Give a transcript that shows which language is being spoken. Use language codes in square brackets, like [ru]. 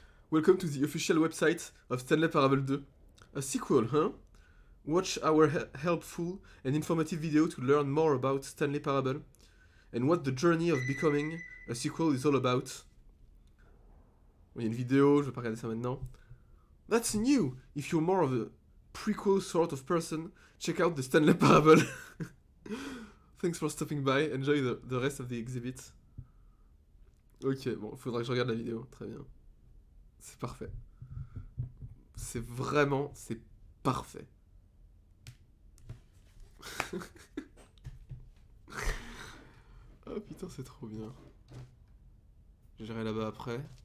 [en] Welcome to the official website of Stanley Parable 2. A sequel, huh? Watch our helpful and informative video to learn more about Stanley Parable and what the journey of becoming a sequel is all about. [fr] Il y a une vidéo, je vais pas regarder ça maintenant. [en] That's new! If you're more of a prequel sort of person, check out the Stanley Parable. Thanks for stopping by, enjoy the rest of the exhibit. [fr] Ok, bon, faudra que je regarde la vidéo, très bien. C'est parfait. C'est vraiment, c'est parfait. Oh putain, c'est trop bien. J'irai là-bas après.